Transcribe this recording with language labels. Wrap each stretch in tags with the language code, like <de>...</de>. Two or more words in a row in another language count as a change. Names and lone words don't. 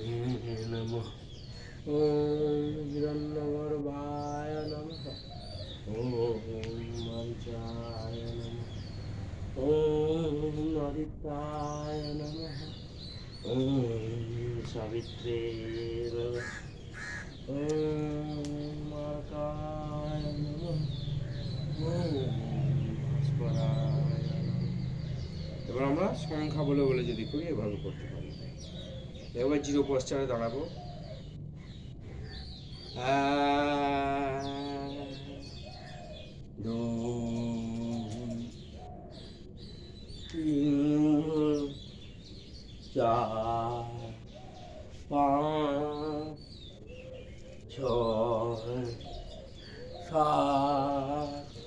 <sa>নমঃ, ওম হিরণ্যগর্ভায় নমঃ, ওম মরিচায় নমঃ, ওম আদিত্যায় নমঃ, ওম সাবিত্রে নমঃ, ওম মার্কায় নমঃ, ওম ভাস্করায় নমঃ।</sa> <bn>এবার আমরা সংখ্যা বলে বলে যদি করি এভাবে করতে পারি। এবার জিরো পশ্চারে দাঁড়াবো। 1 2 3 4 5 6 7</bn>